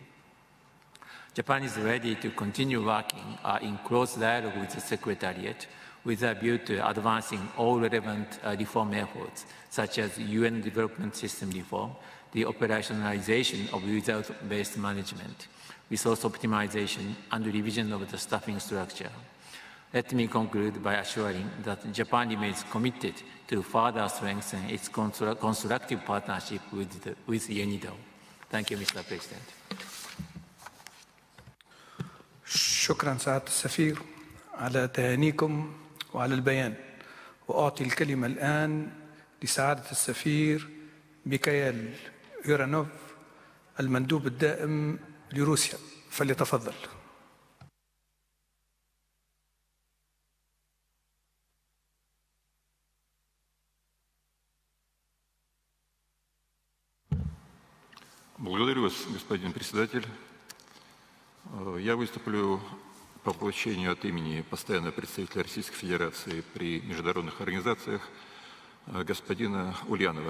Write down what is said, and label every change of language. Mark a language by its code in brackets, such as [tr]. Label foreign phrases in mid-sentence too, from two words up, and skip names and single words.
[en] Japan is ready to continue working in close dialogue with the Secretariat with a view to advancing all relevant reform efforts, such as UN Development System reform, the operationalization of result-based management, resource optimization, and revision of the staffing structure. Let me conclude by assuring that Japan remains committed to further strengthen its constructive partnership with UNIDO. Thank you, Mr. President. [ar] شكرا سعادة السفير على تهانيكم وعلى البيان. وأعطي الكلمة الآن لسعادة السفير ميكائيل يورانوف المندوب الدائم لروسيا، فليتفضل. [ru] Благодарю вас, господин председатель. Я выступлю по поручению от имени постоянного представителя Российской Федерации при международных организациях господина Ульянова.